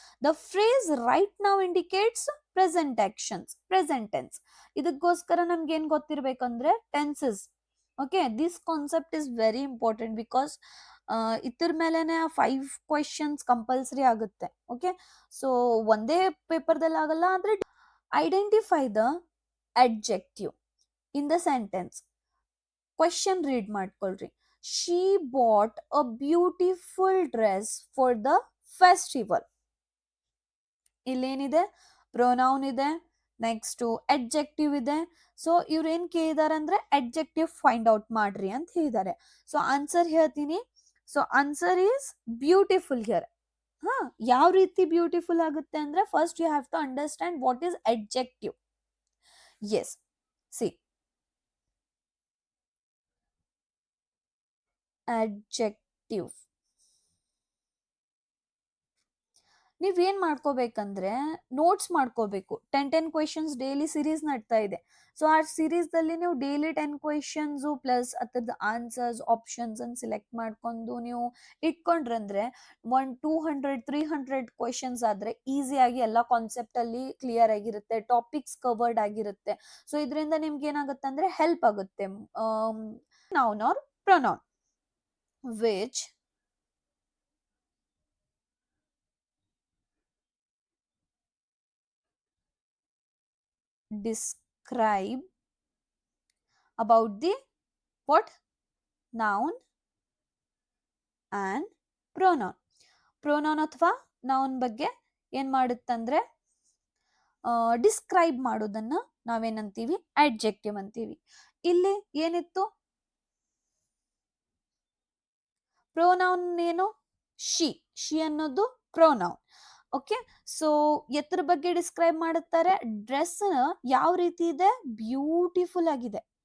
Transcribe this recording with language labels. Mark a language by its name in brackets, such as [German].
[English] The phrase right now indicates present actions, present tense. [Kannada] ಇದಕ್ಕೋಸ್ಕರ ನಮ್ಗೆ ಏನ್ ಗೊತ್ತಿರ್ಬೇಕಂದ್ರೆ tenses. Okay, [English] this concept is very important because [Kannada] ಇದ್ರ ಮೇಲೆನೆ 5 questions compulsory ಆಗುತ್ತೆ. Okay, so ಒಂದೇ ಪೇಪರ್ದಲ್ಲಿ ಆಗಲ್ಲ. ಆದ್ರೆ [English] Identify the adjective in the sentence. [Kannada] Question read ಮಾಡ್ಕೊಳ್ರಿ. [English] She bought a beautiful dress for the festival. [Kannada] ಇಲ್ಲೇನಿದೆ? Pronoun ಇದೆ, ನೆಕ್ಸ್ಟ್ ಅಡ್ಜೆಕ್ಟಿವ್ ಇದೆ. So ಇವ್ರೇನ್ ಕೇಳಿದಾರೆ ಅಂದ್ರೆ ಅಡ್ಜೆಕ್ಟಿವ್ ಫೈಂಡ್ ಔಟ್ ಮಾಡ್ರಿ ಅಂತ ಹೇಳಿದ್ದಾರೆ. [English] so answer [Kannada] ಹೇಳ್ತೀನಿ. [English] So answer is beautiful here. [Kannada] ಹಾ, ಯಾವ ರೀತಿ ಬ್ಯೂಟಿಫುಲ್ ಆಗುತ್ತೆ ಅಂದ್ರೆ [English] First you have to understand what is adjective. Yes, see, adjective. [Kannada] ನೀವೇನ್ ಮಾಡ್ಕೋಬೇಕಂದ್ರೆ ನೋಟ್ಸ್ ಮಾಡ್ಕೋಬೇಕು. 10 ಕ್ವೆಶನ್ಸ್ ಡೈಲಿ ಸೀರೀಸ್ ನಡ್ತಾ ಇದೆ. ಸೊ ಆ ಸೀರೀಸ್ ದಲ್ಲಿ ನೀವು ಡೈಲಿ 10 ಕ್ವೆಶನ್ಸ್ ಪ್ಲಸ್ ಅದ್ರದ್ದು ಆನ್ಸರ್ಸ್ ಆಪ್ಷನ್ಸ್ ಅನ್ನು ಸಿಲೆಕ್ಟ್ ಮಾಡ್ಕೊಂಡು ನೀವು ಇಟ್ಕೊಂಡ್ರಂದ್ರೆ 200 300 ಕ್ವೆಶನ್ಸ್ ಆದ್ರೆ ಈಸಿಯಾಗಿ ಎಲ್ಲ ಕಾನ್ಸೆಪ್ಟ್ ಅಲ್ಲಿ ಕ್ಲಿಯರ್ ಆಗಿರುತ್ತೆ, ಟಾಪಿಕ್ಸ್ ಕವರ್ಡ್ ಆಗಿರುತ್ತೆ. ಸೊ ಇದರಿಂದ ನಿಮ್ಗೆ ಏನಾಗುತ್ತೆ ಅಂದ್ರೆ ಹೆಲ್ಪ್ ಆಗುತ್ತೆ. [English] Noun or pronoun which describe about the what noun and pronoun. [Kannada] Pronoun ಅಥವಾ ನೌನ್ ಬಗ್ಗೆ ಏನ್ ಮಾಡುತ್ತಂದ್ರೆ ಡಿಸ್ಕ್ರೈಬ್ ಮಾಡೋದನ್ನ ನಾವೇನಂತೀವಿ ಅಡ್ಜೆಕ್ಟಿವ್ ಅಂತೀವಿ. ಇಲ್ಲಿ ಏನಿತ್ತು, ಪ್ರೊನೌನ್ ಏನು, ಶಿ. ಶಿ ಅನ್ನೋದು ಪ್ರೊನೌನ್. ಓಕೆ, ಸೊ ಎತ್ರ ಬಗ್ಗೆ ಡಿಸ್ಕ್ರೈಬ್ ಮಾಡುತ್ತಾರೆ, ಡ್ರೆಸ್ ಯಾವ ರೀತಿ ಇದೆ, ಬ್ಯೂಟಿಫುಲ್ ಆಗಿದೆ.